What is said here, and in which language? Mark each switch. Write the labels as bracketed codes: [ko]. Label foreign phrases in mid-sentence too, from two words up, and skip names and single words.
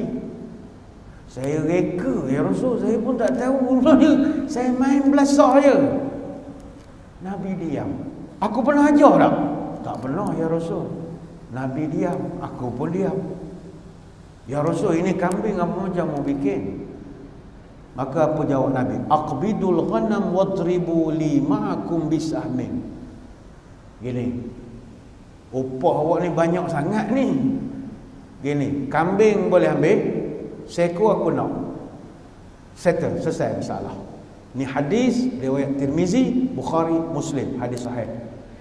[ms] Saya reka, [ar] يا رسول, [ms] saya pun tak tahu. Saya main belasah je. Nabi diam. Aku pernah ajar tak? Tak pernah, [ar] يا رسول. [ms] Nabi diam, aku pun diam. [ar] يا رسول, [ms] ini kambing apa macam mau bikin? Maka apa jawab Nabi? [ar] اقبضوا الغنم واضربوا لي معكم بسهم. [ms] Gini, upah awak ni banyak sangat ni. Gini, kambing boleh ambil, seekor aku nak. Settle, selesai masalah. Ni hadis riwayat Tirmizi, Bukhari, Muslim, hadis sahih.